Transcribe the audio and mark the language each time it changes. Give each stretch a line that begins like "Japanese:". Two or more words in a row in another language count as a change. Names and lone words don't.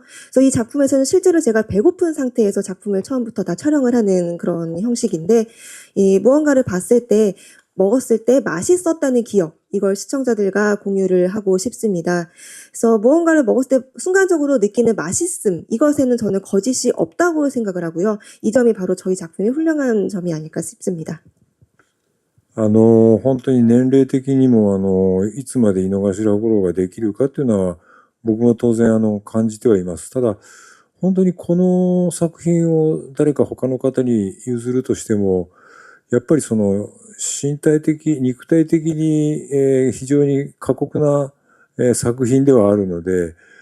Korean: 그래서 이 작품에서는 실제로 제가 배고픈 상태에서 작품을 처음부터 다 촬영을 하는 그런 형식인데, 이 무언가를 봤을 때, 먹었을 때 맛있었다는 기억, 이걸 시청자들과 공유를 하고 싶습니다. 그래서 무언가를 먹었을 때 순간적으로 느끼는 맛있음, 이것에는 저는 거짓이 없다고 생각을 하고요. 이 점이 바로 저희 작품의 훌륭한 점이 아닐까 싶습니다.
Japanese: 本当に年齢的にも、いつまで井の頭五郎ができるかっていうのは、僕も当然感じてはいます。ただ、本当にこの作品を誰か他の方に譲るとしても、やっぱりその身体的、肉体的に、非常に過酷な、作品ではあるので、